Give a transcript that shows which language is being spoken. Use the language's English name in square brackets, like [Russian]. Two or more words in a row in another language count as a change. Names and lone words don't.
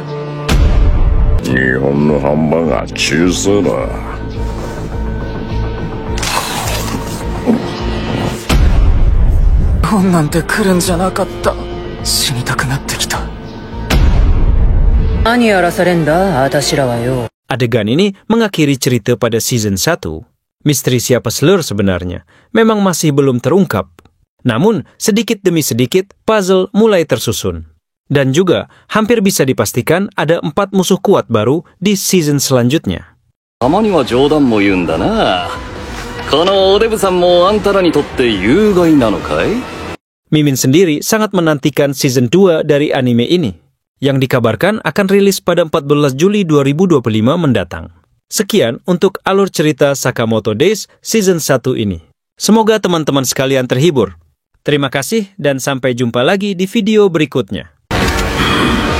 [Japanese] 日本のハンバーガー小さいな。こんなんて来るんじゃなかった。死にたくなってきた。何やらされんだ、あたしらはよ。 [Indonesian] Adegan ini mengakhiri cerita pada season 1. Misteri siapa Slur sebenarnya memang masih belum terungkap. Namun, sedikit demi sedikit, puzzle mulai tersusun. Dan juga, hampir bisa dipastikan ada 4 musuh kuat baru di season selanjutnya. [Japanese] たまには冗談も言うんだな。このおデブさんもあんたらにとって有害なのかい？ [Indonesian] Mimin sendiri sangat menantikan season 2 dari anime ini, yang dikabarkan akan rilis pada 14 Juli 2025 mendatang. Sekian untuk alur cerita Sakamoto Days season 1 ini. Semoga teman-teman sekalian terhibur. Terima kasih dan sampai jumpa lagi di video berikutnya.